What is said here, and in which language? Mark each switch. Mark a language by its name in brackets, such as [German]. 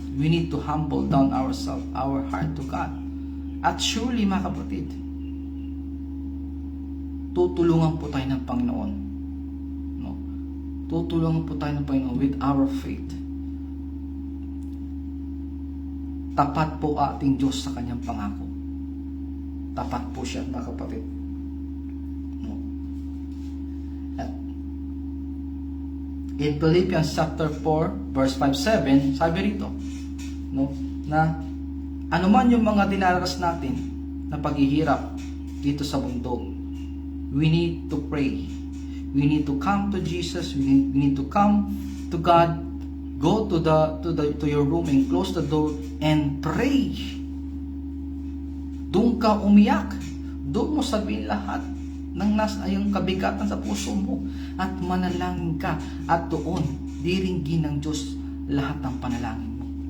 [English] We need to humble down ourselves, our heart to God. [Filipino] At surely, mga kapatid, tutulungan po tayo ng Panginoon. No? Tutulungan po tayo ng Panginoon [English] with our faith. [Filipino] Tapat po ating Diyos sa Kanyang pangako. Tapat po siya, mga kapatid. No? At In Philippians chapter 4, verse 5-7, sabi rito, no, na anuman yung mga dinaranas natin na paghihirap dito sa bundok, [English] we need to pray. We need to come to Jesus. We need to come to God. Go to your room and close the door and pray. [Filipino] Doon ka umiyak. Doon mo sabihin lahat ng nasa yung kabigatan sa puso mo at manalangin ka, at doon diringgin ng Diyos lahat ng panalangin mo.